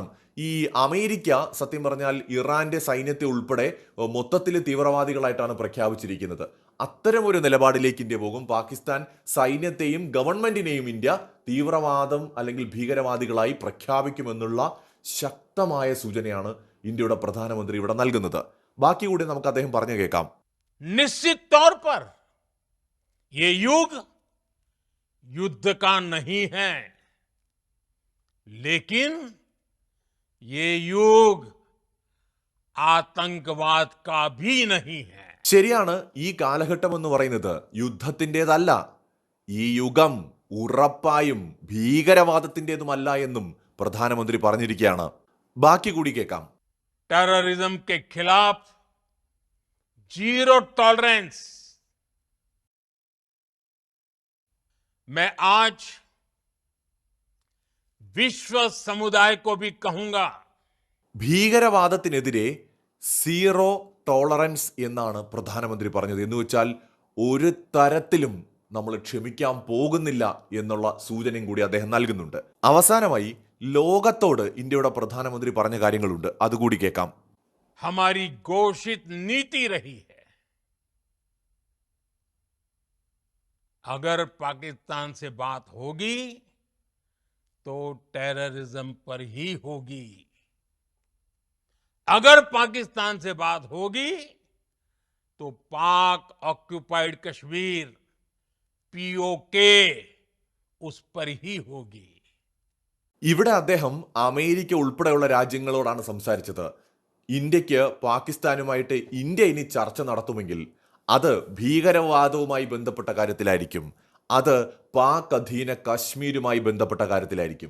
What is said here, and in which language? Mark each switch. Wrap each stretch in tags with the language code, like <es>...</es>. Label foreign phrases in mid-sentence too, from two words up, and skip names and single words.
<ml>ഈ അമേരിക്ക സത്യം പറഞ്ഞാൽ ഇറാന്റെ സൈന്യത്തെ ഉൾപ്പെടെ മൊത്തത്തിൽ തീവ്രവാദികളായിട്ടാണ് പ്രഖ്യാപിച്ചിരിക്കുന്നത്. അത്തരം ഒരു നിലപാടിലേക്ക് ഇന്ത്യ പോകും. പാകിസ്ഥാൻ സൈന്യത്തെയും ഗവൺമെന്റിനെയും ഇന്ത്യ തീവ്രവാദം അല്ലെങ്കിൽ ഭീകരവാദികളായി പ്രഖ്യാപിക്കുമെന്നുള്ള ശക്തമായ സൂചനയാണ് ഇന്ത്യയുടെ പ്രധാനമന്ത്രി ഇവിടെ നൽകുന്നത്. ബാക്കി കൂടി നമുക്ക് അദ്ദേഹം പറഞ്ഞു കേൾക്കാം.</ml> <hi>निश्चित तौर पर ये युग युद्ध का नहीं है, लेकिन ये युग आतंकवाद का भी नहीं है.</hi> <ml>ശരിയാണ്, ഈ കാലഘട്ടം എന്ന് പറയുന്നത് യുദ്ധത്തിൻ്റെതല്ല. ഈ യുഗം ഉറപ്പായും ഭീകരവാദത്തിൻ്റെതുമല്ല എന്നും പ്രധാനമന്ത്രി പറഞ്ഞിരിക്കുകയാണ്. ബാക്കി കൂടി കേൾക്കാം.</ml> <hi>टेररिज्म के खिलाफ</hi> <en>zero tolerance.</en> <hi>मैं आज विश्व समुदाय को भी कहूंगा,</hi> <ml>ഭീകരവാദത്തിനെതിരെ</ml> <en>zero tolerance</en> <ml>എന്നാണ് പ്രധാനമന്ത്രി പറഞ്ഞത്. എന്ന് വെച്ചാൽ ഒരു തരത്തിലും നമ്മൾ ക്ഷമിക്കാൻ പോകുന്നില്ല എന്നുള്ള സൂചനയും കൂടി അദ്ദേഹം നൽകുന്നുണ്ട്. അവസാനമായി ലോകത്തോട് ഇന്ത്യയുടെ പ്രധാനമന്ത്രി പറഞ്ഞ കാര്യങ്ങളുണ്ട്, അതുകൂടി കേൾക്കാം.</ml> <hi>हमारी घोषित नीति रही है, अगर पाकिस्तान से बात होगी तो टेररिज्म पर ही होगी. अगर पाकिस्तान से बात होगी तो पाक ऑक्युपाइड कश्मीर POK उस पर ही होगी.</hi> <ml>ഇവിടെ അദ്ദേഹം അമേരിക്ക ഉൾപ്പെടെയുള്ള രാജ്യങ്ങളോടാണ് സംസാരിച്ചത്. ഇന്ത്യക്ക് പാകിസ്ഥാനുമായിട്ട് ഇന്ത്യ ഇനി ചർച്ച നടത്തുമെങ്കിൽ അത് ഭീകരവാദവുമായി ബന്ധപ്പെട്ട കാര്യത്തിലായിരിക്കും, അത് പാക് അധീന കശ്മീരുമായി ബന്ധപ്പെട്ട കാര്യത്തിലായിരിക്കും.</ml>